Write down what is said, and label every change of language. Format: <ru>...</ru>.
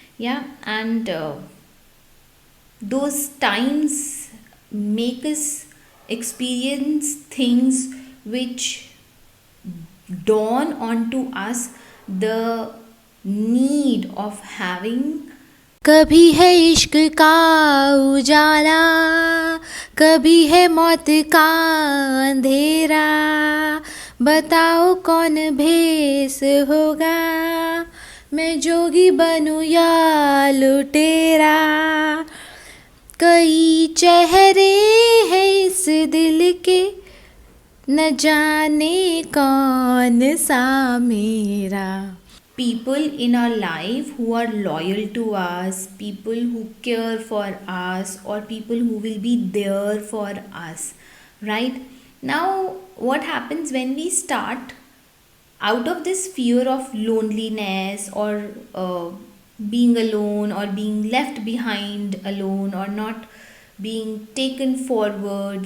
<en>Yeah, and those times make us experience things which dawn onto us the need of having.</en> <hi>कभी है इश्क का उजाला, कभी है मौत का अंधेरा, बताओ कौन भेस होगा, मैं जोगी बनूं या लुटेरा, कई चेहरे हैं इस दिल के, न जाने कौन सा मेरा.</hi> <en>People in our life who are loyal to us, people who care for us, or people who will be there for us, right? Now, what happens when we start out of this fear of loneliness, or being alone, or being left behind alone, or not being taken forward?</en>